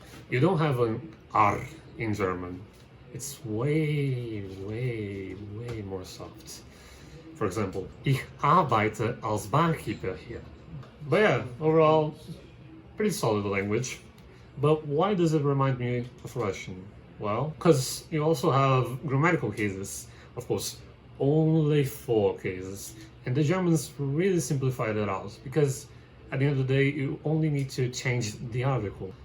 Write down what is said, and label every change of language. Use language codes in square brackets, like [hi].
[en] You don't have an r in German. It's way more soft. For example, [de] ich arbeite als barkeeper [en] here. But yeah, overall, pretty solid language. But why does it remind me of Russian? Well, because you also have grammatical cases. Of course, only 4 cases. And the Germans really simplified it out, because at the end of the day, you only need to change the article.